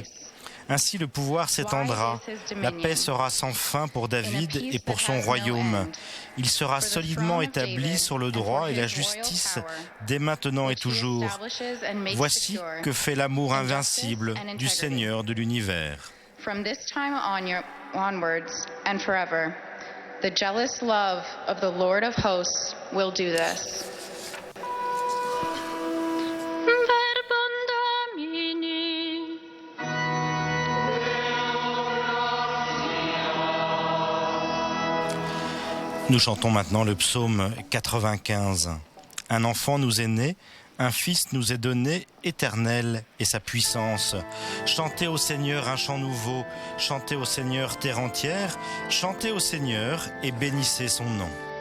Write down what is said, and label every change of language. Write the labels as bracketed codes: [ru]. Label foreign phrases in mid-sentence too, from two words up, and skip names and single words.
[fr] Ainsi le pouvoir s'étendra, la paix sera sans fin pour David et pour son royaume. Il sera solidement établi sur le droit et la justice dès maintenant et toujours. Voici que fait l'amour invincible du Seigneur de l'univers. [en] From this time onwards and forever, the jealous love of the Lord of hosts will do this. [fr] Nous chantons maintenant le psaume 95. Un enfant nous est né, un fils nous est donné, éternel est sa puissance. Chantez au Seigneur un chant nouveau, chantez au Seigneur terre entière, chantez au Seigneur et bénissez son nom.